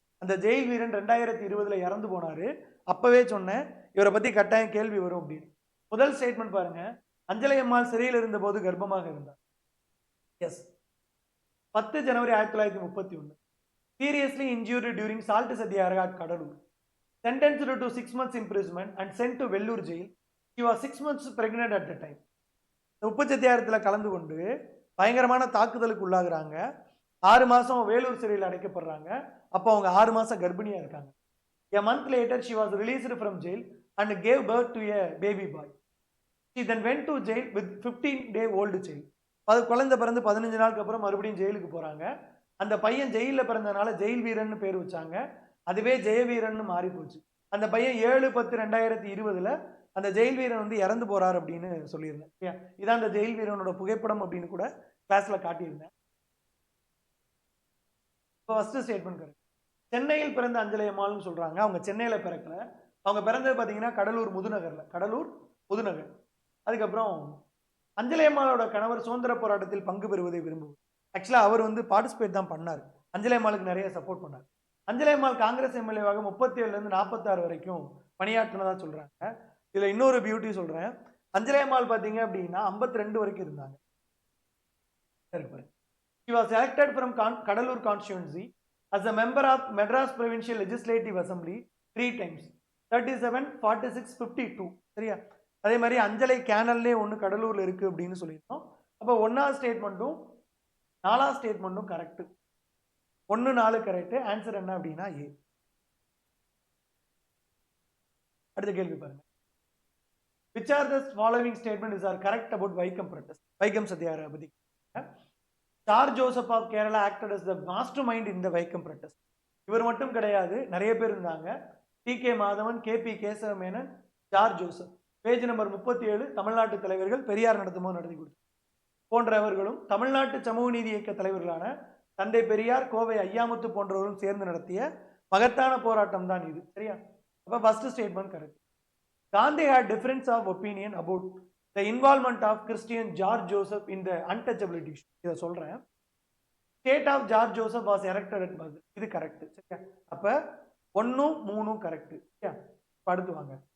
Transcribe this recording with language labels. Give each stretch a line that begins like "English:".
Tamil: அந்த ஜெயில் வீரன் 2020 இறந்து போனாரு. அப்பவே சொன்னேன் இவரை பற்றி கட்டாயம் கேள்வி வரும் அப்படின்னு. முதல் ஸ்டேட்மெண்ட் பாருங்க, அஞ்சலை அம்மாள் சிறையில் இருந்த போது கர்ப்பமாக இருந்தார். S.
English: 10 January 1931. Seriously injured during salt Satyagraha at Cuddalore. Sentenced to 6 months imprisonment and sent to Vellore jail. She was 6 months pregnant at the time.
Tamil: உப்பு சத்தியாகிரகத்தில் கலந்து கொண்டு பயங்கரமான தாக்குதலுக்கு உள்ளாகிறாங்க. 6 மாதம் வேலூர் சிறையில் அடைக்கப்படுறாங்க. அப்போ அவங்க 6 மாதம் கர்ப்பிணியாக இருக்காங்க.
English: A month later, she was released from jail and gave birth to a baby boy. She then went to jail with 15-day-old child.
Tamil: அது குழந்தை பிறந்து 15 நாளுக்கு அப்புறம் மறுபடியும் ஜெயிலுக்கு போகிறாங்க. அந்த பையன் ஜெயிலில் பிறந்தனால ஜெயில் வீரன் பேர் வச்சாங்க. அதுவே ஜெயவீரன் மாறி போச்சு. அந்த பையன் 7/10/2020 அந்த ஜெயில் வீரன் வந்து இறந்து போறார் அப்படின்னு சொல்லியிருந்தேன். இதான் அந்த ஜெயில் வீரனோட புகைப்படம் அப்படின்னு கூட கிளாஸ்ல காட்டியிருந்தேன். இப்போ ஃபர்ஸ்ட் ஸ்டேட்மெண்ட் கரெக்ட். சென்னையில் பிறந்த அஞ்சலை அம்மாள்னு சொல்றாங்க. அவங்க சென்னையில பிறக்கல. அவங்க பிறந்தது பார்த்தீங்கன்னா கடலூர் முதுநகர். அதுக்கப்புறம் அஞ்சலை அம்மாளோட கணவர் சுதந்திர போராட்டத்தில் பங்கு பெறுவதை விரும்புவார். ஆக்சுவலா அவர் வந்து பார்ட்டிசிபேட் தான் பண்ணார். அஞ்சலை அம்மாளுக்கு நிறைய சப்போர்ட் பண்ணார். அஞ்சலை அம்மாள் காங்கிரஸ் எம்எல்ஏவாக 37லேருந்து 46 வரைக்கும் பணியாற்றினதா சொல்றாங்க. இதுல இன்னொரு பியூட்டி சொல்றேன். அஞ்சலை அம்மாள் பார்த்தீங்க அப்படின்னா 52 வரைக்கும் இருந்தாங்க.
English: She was elected from Kadalur constituency as a member of Madras Provincial Legislative Assembly 3 times, 37, 46, 52.
Tamil: சரியா? அதே மாதிரி அஞ்சலை கேனல்லே ஒன்று கடலூர்ல இருக்கு அப்படின்னு சொல்லியிருந்தோம். அப்போ 1வது ஸ்டேட்மெண்ட்டும் 4வது ஸ்டேட்மெண்ட்டும் கரெக்ட். 1, 4 கரெக்ட். ஆன்சர் என்ன அப்படின்னா ஏ. அடுத்த கேள்வி பாருங்க.
English: Which are the following statements are correct about Vaikam protest?
Tamil: Vaikam Satyagraha பத்தி.
English: Sir Joseph of Kerala acted as the mastermind in the Vaikam protest.
Tamil: இவர் மட்டும் கிடையாது, நிறைய பேர் இருந்தாங்க. DK. Madhavan, KP. Kesava Menon, sir Joseph. Page number 37 தமிழ்நாட்டு தலைவர்கள் பெரியார் நடத்தும்போது நடத்தி கொடுத்தார் போன்றவர்களும் தமிழ்நாட்டு சமூக நீதி இயக்க தலைவர்களான தந்தை பெரியார், கோவை ஐயாமுத்து போன்றவர்களும் சேர்ந்து நடத்திய மகத்தான போராட்டம் தான் இது. சரியா? அப்ப first statement correct.
English: Gandhi had difference of opinion about the involvement of Christian George Joseph in the untouchability issue.
Tamil: இதை சொல்றேன்.
English: State of George Joseph was erected at Madras.
Tamil: இது கரெக்ட். சரியா? அப்ப 1, 3 கரெக்ட். சரியா? அடுத்து வாங்க.